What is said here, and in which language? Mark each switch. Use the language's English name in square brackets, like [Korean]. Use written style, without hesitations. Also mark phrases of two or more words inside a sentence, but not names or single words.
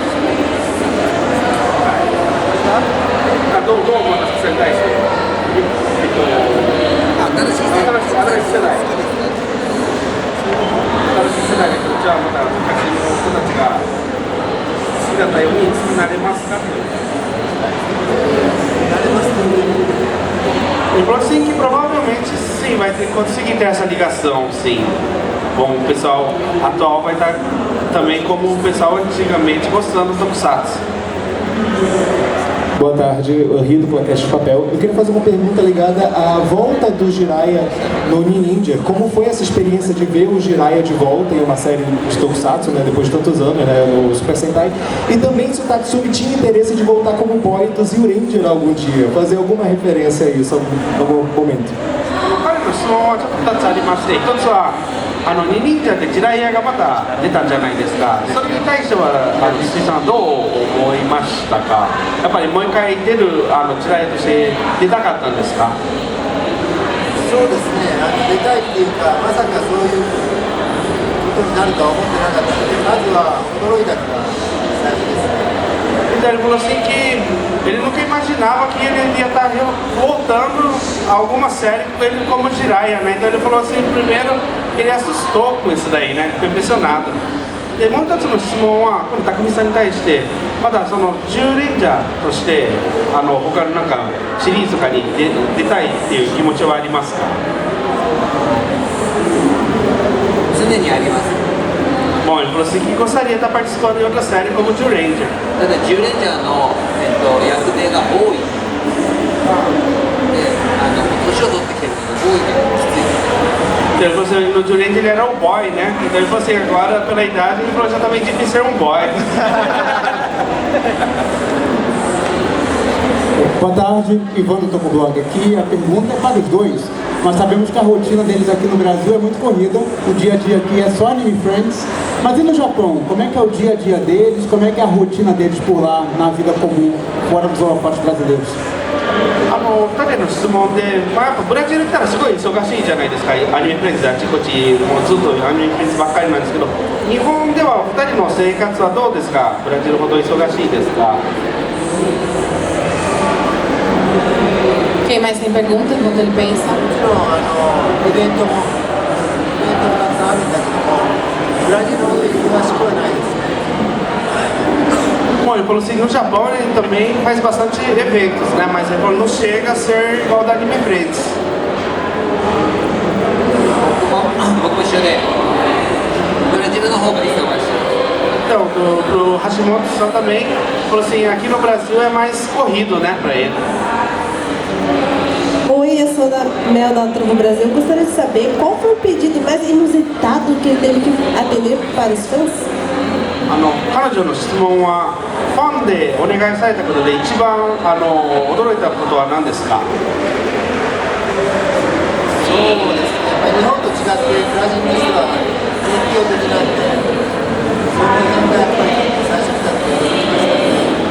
[Japanese] どう思いますか？それに対して。新しい世代。新しい世代で、じゃあまた昔の人たちが好きだったようになれますか？ [Portuguese] Ele falou assim que provavelmente sim, vai conseguir ter essa ligação, sim. Bom, o pessoal atual vai estar também como o pessoal antigamente gostando do Tokusatsu. Boa tarde, Rio do Podcast Papel. Eu queria fazer uma pergunta ligada à volta do Jiraiya no Ninja. Como foi essa experiência de ver o Jiraiya de volta em uma série de Tokusatsu, né, depois de tantos anos, né, no Super Sentai? E também se o Tatsumi tinha interesse de voltar como boy do Zyuranger algum dia, fazer alguma referência a isso em algum momento. [Japanese] 質問はちょっと2つありまして、1つは二忍者でジライヤがまた出たんじゃないですか。それに対しては筒井さんはどう思いましたか？やっぱりもう一回出るジライヤとして出たかったんですか？そうですね、出たいっていうか、まさかそういうことになるとは思ってなかったので、まずは驚いたのが最初ですね。 [Portuguese] Então ele falou assim que ele nunca imaginava que ele ia estar voltando a alguma série com ele como Jiraiya, né? Então ele falou assim, primeiro ele assustou com isso daí, né? Ficou impressionado. [Japanese] でもう一つの質問は、この匠さんに対して、まだその10レンジャーとして他のなんかシリーズとかに出たいっていう気持ちはありますか？常にあります。 [Portuguese] も Bom, ele falou assim que gostaria de estar participando em outra série como Jill Ranger. [Japanese] ただジュレンジャーの、役名が多いで、年を取ってきてるので多いけどきつい。 [Portuguese] Então, ele falou assim, no Jill Ranger ele era o boy, né? Então ele falou assim, agora pela idade ele falou já tá meio difícil ser um boy. Boa tarde, Ivan do Tomoblog aqui. A pergunta é para os dois. Nós sabemos que a rotina deles aqui no Brasil é muito corrida. O dia a dia aqui é só Anime Friends. Mas e no Japão? Como é que é o dia a dia deles? Como é que é a rotina deles por lá, na vida comum, fora dos holofotes brasileiros? [Japanese] 彼の質問で、やっぱブラジル行ったらすごい忙しいじゃないですか、アニメフレンズあちこち、もうずっとアニメフレンズばっかりなんですけど、日本ではお二人の生活はどうですか、ブラジルほど忙しいですか。 [Portuguese] Quem mais tem perguntas enquanto ele pensa? [Japanese] イベントもたくさんあるんだけども、ブラジルほど忙しくはないですね。 [Portuguese] Bom, ele falou assim, no Japão ele também faz bastante eventos, né? Mas ele falou, não chega a ser igual da Anime Friends. [Japanese] 僕も一緒で、ブラジルの方が忙しい。 [Portuguese] Então, pro Hashimoto-san também, falou assim, aqui no Brasil é mais corrido, né, pra ele. Oi, eu sou da Mel da Trovo Brasil. Eu gostaria de saber qual foi o pedido mais inusitado que ele teve que atender para os fãs? [Japanese] 彼女の質問は、ファンでお願いされたことで一番驚いたことは何ですか。そうですね、やっぱり日本と違ってブラジルの人は熱狂的なんで、その辺がやっぱり最初にだって驚きましたね。